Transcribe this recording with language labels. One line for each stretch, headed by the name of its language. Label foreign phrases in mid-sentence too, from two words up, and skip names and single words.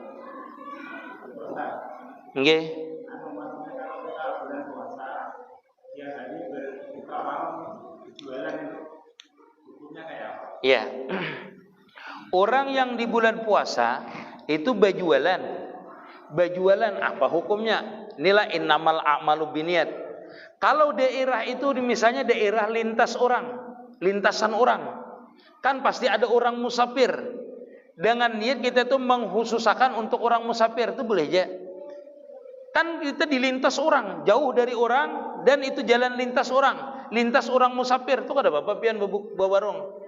Banjar: Nggih. Iya. Orang yang di bulan puasa itu bajualan apa hukumnya? Inilah
Arabic: إنما الأعمال بالنيات.
Indonesian: Kalau daerah itu misalnya daerah lintasan orang, kan pasti ada orang musafir. Dengan niat kita itu menghususakan untuk orang musafir itu boleh aja.
Banjar: Kan kita dilintas orang, jauh dari orang, dan itu jalan lintas orang musafir itu kada apa-apa pian bawarung.